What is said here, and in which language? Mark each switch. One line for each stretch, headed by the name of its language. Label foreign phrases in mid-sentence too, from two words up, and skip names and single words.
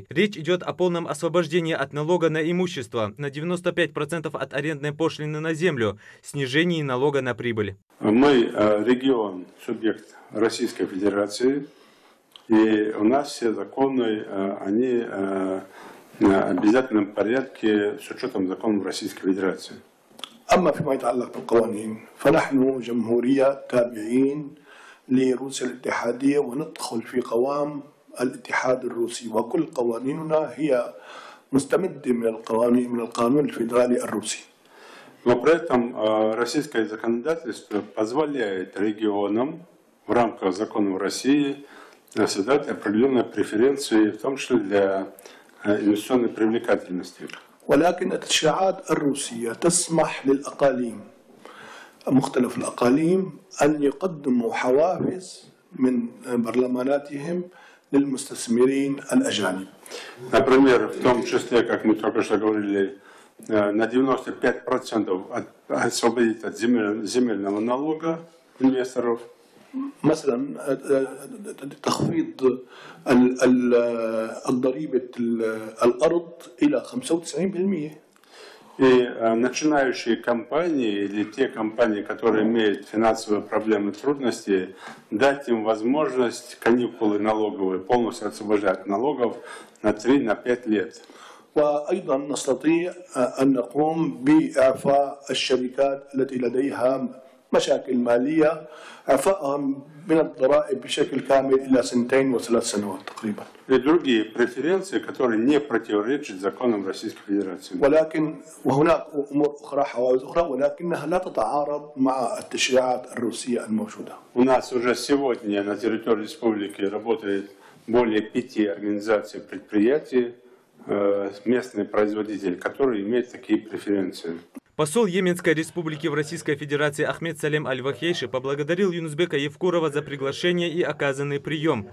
Russian: Речь идет о полном освобождении от налога на имущество, на 95% от арендной пошлины на землю, снижении налога на прибыль. Мы регион, субъект Российской Федерации, и у нас все законы, они в обязательном порядке с учетом законов Российской Федерации.
Arabic: أما فيما يتعلق بالقوانين فنحن جمهورية تابعين لروسيا الاتحادية وندخل في قوام الاتحاد الروسي وكل قوانيننا هي مستمدة من القانون الفيدرالي الروسي.
Russian: Но при этом российское законодательство позволяет регионам в рамках законов России создать определенные преференции, в том числе для инвестиционной привлекательности.
Arabic: ولكن التشريعات الروسية تسمح للأقاليم مختلف الأقاليم أن يقدموا حوافز من برلماناتهم للمستثمرين الأجانب.
Russian: Например, в том числе, как мы только что говорили, на 95% освободить от земельного налога инвесторов.
Arabic: مثلا تخفيض الضريبة الأرض إلى 95%.
Russian: И начинающие компании или те компании, которые имеют финансовые проблемы, трудности, дать им возможность каникулы налоговые, полностью освобождать налогов на 3-5 лет.
Arabic: وأيضا نستطيع أن نقوم بإعفاء الشركات التي لديها مشاكل مالية إعفائهم من الضرائب بشكل كامل إلى 2 و3 سنوات تقريبا.
Russian: И другие преференции, которые не противоречат законам Российской Федерации.
Arabic: ولكن وهناك أمور أخرى حوافز أخرى ولكنها لا تتعارض مع التشريعات الروسية الموجودة.
Russian: У нас уже сегодня на территории республики работает более 5 организаций предприятий, местные производители, которые имеют такие преференции. Посол Йеменской республики в Российской Федерации Ахмед Салем Аль-Вахейши поблагодарил Юнусбека Евкурова за приглашение и оказанный прием.